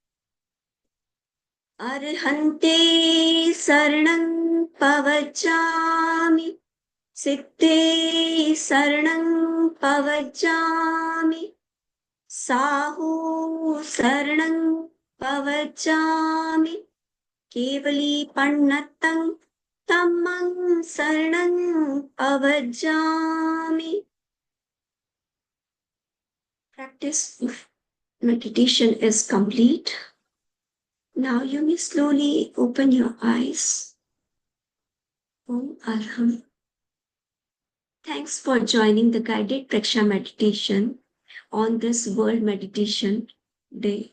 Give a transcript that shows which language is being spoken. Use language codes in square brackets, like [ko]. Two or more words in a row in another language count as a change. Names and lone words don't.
[pra] Arhante saranam pavajjami, siddhe saranam pavajjami, sahu saranam pavajjami, kevali pannattam tammam saranam pavajjami. [en] Practice of meditation is complete. Now you may slowly open your eyes. [pra] Om Arham. [en] Thanks for joining the guided Preksha meditation on this World Meditation Day.